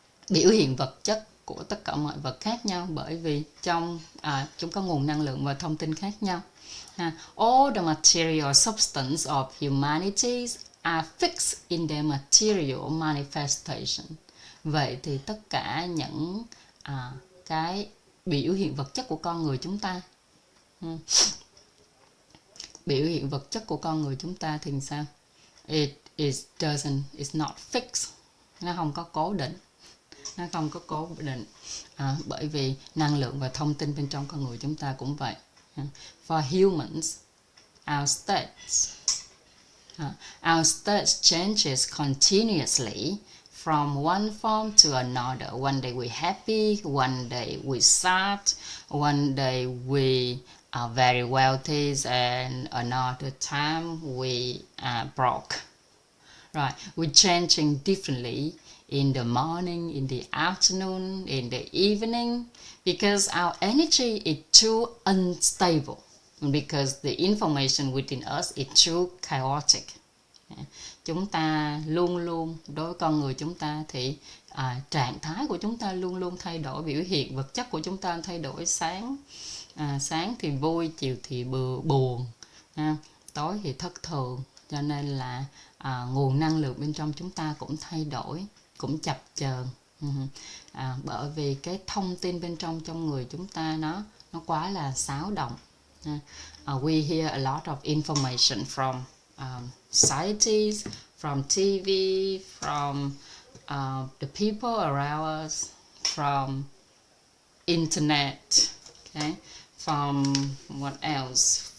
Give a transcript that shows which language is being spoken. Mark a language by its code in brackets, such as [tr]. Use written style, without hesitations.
[vi] Biểu hiện vật chất của tất cả mọi vật khác nhau, bởi vì trong chúng có nguồn năng lượng và thông tin khác nhau. [en] All the material substance of humanities are fixed in their material manifestation. [vi] Vậy thì tất cả những cái biểu hiện vật chất của con người chúng ta, biểu hiện vật chất của con người chúng ta thì sao? [en] It's not fixed. [vi] Nó không có cố định. Nó không có cố định. Bởi vì năng lượng và thông tin bên trong con người chúng ta cũng vậy. [en] For humans, our states changes continuously from one form to another. One day we're happy, one day we're sad, one day we are very wealthy, and another time we are broke. Right, we're changing differently in the morning, in the afternoon, in the evening, because our energy is too unstable, because the information within us is too chaotic. [vi] Chúng ta luôn luôn, đối với con người chúng ta thì trạng thái của chúng ta luôn luôn thay đổi, biểu hiện vật chất của chúng ta thay đổi, sáng thì vui, chiều thì buồn, tối thì thất thường, cho nên là nguồn năng lượng bên trong chúng ta cũng thay đổi, cũng chập chờn, bởi vì cái thông tin bên trong người chúng ta nó quá là xáo động. [en] We hear a lot of information from societies, from TV, from the people around us, from internet, okay, from what else?